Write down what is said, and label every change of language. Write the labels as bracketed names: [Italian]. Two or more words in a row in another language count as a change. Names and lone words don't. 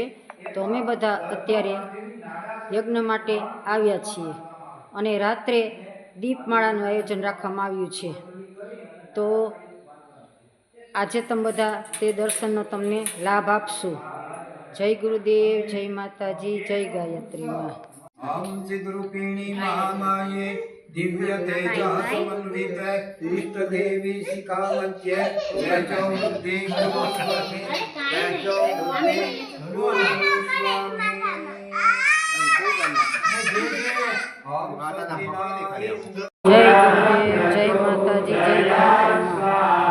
[Gujarati] તો અમે બધા અત્યારે યજ્ઞ માટે આવ્યા છીએ અને રાત્રે દીપમાળાનું આયોજન રાખવામાં આવ્યું છે। તો આજે તમે બધા તે દર્શનનો તમને લાભ આપશો। જય ગુરુદેવ, જય માતાજી, જય ગાયત્રી માં। [Sanskrit] सिद्धरूपिणी महामाये दिव्य तेज समन्वित इष्ट देवी शिखामध्य तेजो बुद्धि गोस्वामी तेजो बुद्धि [Hindi] जय गुरुदेव, जय माताजी, जय गायत्री माँ।